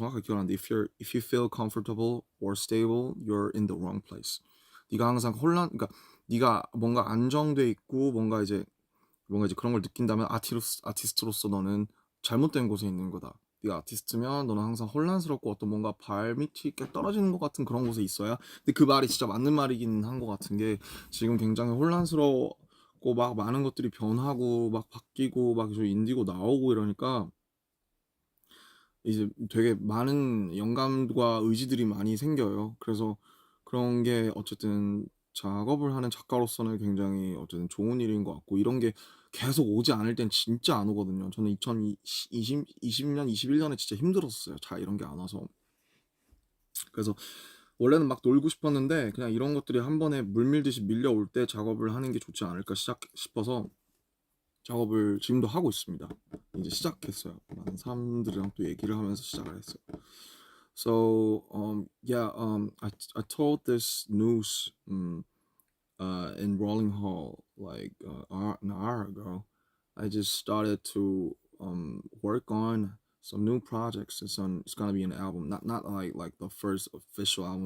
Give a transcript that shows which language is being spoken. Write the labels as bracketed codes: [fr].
[ko] 정확하게 기억 안 나는데 [en] if you feel comfortable or stable, you're in the wrong place. [ko] 네가 항상 그러니까 네가 뭔가 안정돼 있고 뭔가 이제 그런 걸 느낀다면 아티스트로서 너는 잘못된 곳에 있는 거다. 네가 아티스트면 너는 항상 혼란스럽고 어떤 뭔가 발밑이 이렇게 떨어지는 것 같은 그런 곳에 있어야. 근데 그 말이 진짜 맞는 말이긴 한 것 같은 게 지금 굉장히 혼란스럽고 막 많은 것들이 변하고 막 바뀌고 막 인디고 나오고 이러니까 이제 되게 많은 영감과 의지들이 많이 생겨요. 그래서 그런 게 어쨌든 작업을 하는 작가로서는 굉장히 어쨌든 좋은 일인 것 같고 이런 게 계속 오지 않을 땐 진짜 안 오거든요. 저는 2020년, 21년에 진짜 힘들었어요. 자, 이런 게 안 와서. 그래서 원래는 막 놀고 싶었는데 그냥 이런 것들이 한 번에 물밀듯이 밀려올 때 작업을 하는 게 좋지 않을까 싶어서 작업을 지금도 하고 있습니다. 이제 시작했어요. 많은 사람들이랑 또 얘기를 하면서 시작을 했어요. [en] So yeah, I told this news in Rolling Hall like an hour ago. I just started to work on some new projects. It's gonna be an album, not like the first official album.